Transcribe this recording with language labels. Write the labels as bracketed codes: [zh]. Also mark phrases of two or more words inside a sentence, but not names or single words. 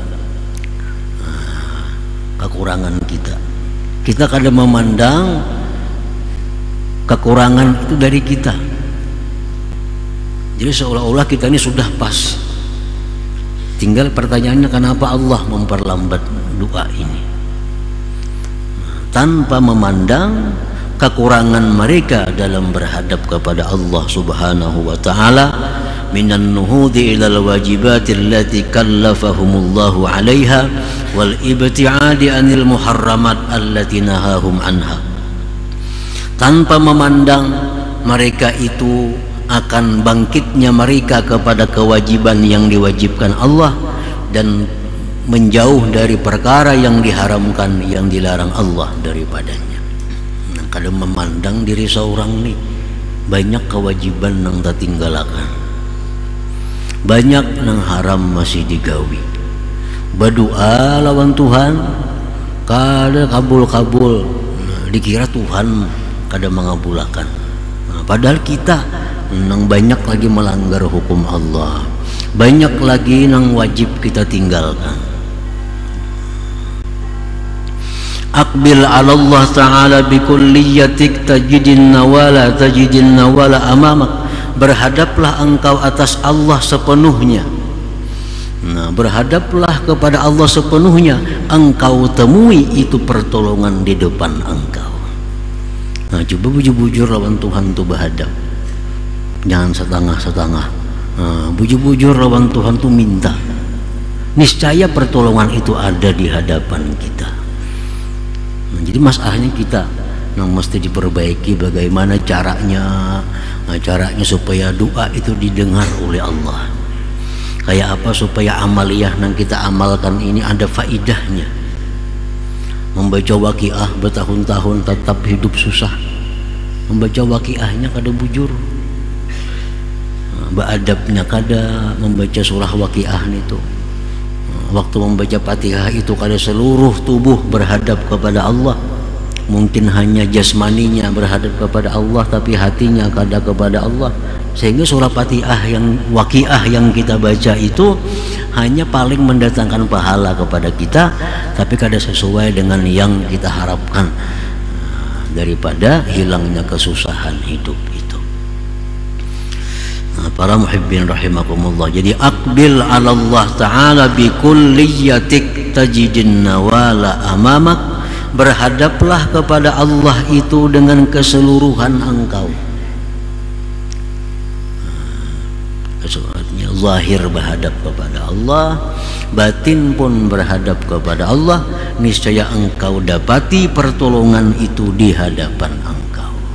[id] Kekurangan kita, kita kadang memandang kekurangan itu dari kita, jadi seolah-olah kita ini sudah pas. Tinggal pertanyaannya, kenapa Allah memperlambat doa ini? Tanpa memandang kekurangan mereka dalam berhadap kepada Allah Subhanahu wa Ta'ala, [ar] من النهوض إلى الواجبات التي كلفهم الله عليها والابتعاد عن المحرمات التي نهاهم عنها. [id] Tanpa memandang mereka itu akan bangkitnya mereka kepada kewajiban yang diwajibkan Allah dan menjauh dari perkara yang diharamkan, yang dilarang Allah daripadanya. Kalau memandang diri seorang nih, banyak kewajiban yang tertinggalakan, banyak yang haram masih digawi. [bjn] Berdoa lawan Tuhan kada kabul-kabul, dikira Tuhan kada mengabulkan. Padahal kita nang banyak lagi melanggar hukum Allah, banyak lagi nang wajib kita tinggalkan. [ar] أقبل على الله تعالى بكليتك تجد النوال أمامك. [id] Berhadaplah engkau atas Allah sepenuhnya. Nah, berhadaplah kepada Allah sepenuhnya, engkau temui itu pertolongan di depan engkau. Nah, [bjn] coba bujur-bujur lawan Tuhan tuh berhadap, jangan setengah-setengah. Nah, bujur-bujur lawan Tuhan tuh minta, [id] niscaya pertolongan itu ada di hadapan kita. Nah, jadi masalahnya kita yang mesti diperbaiki bagaimana caranya, caranya supaya doa itu didengar oleh Allah. Kayak apa supaya amaliyah yang kita amalkan ini ada faidahnya. Membaca waqiah bertahun-tahun tetap hidup susah, membaca waqiahnya kada bujur, beradabnya kada membaca surah waqiah itu. Waktu membaca Fatihah itu kada seluruh tubuh berhadap kepada Allah, mungkin hanya jasmaninya berhadap kepada Allah tapi hatinya kada kepada Allah, sehingga surah Fatihah yang waqiah yang kita baca itu hanya paling mendatangkan pahala kepada kita tapi kada sesuai dengan yang kita harapkan, daripada hilangnya kesusahan hidup itu. [ar] Nah, para محبين رحمكم الله, jadi أقبل على الله تعالى بكليتك تجد النوال أمامك. [id] Berhadaplah kepada Allah itu dengan keseluruhan engkau. Artinya zahir berhadap kepada Allah, batin pun berhadap kepada Allah, niscaya engkau dapati pertolongan itu di hadapan engkau.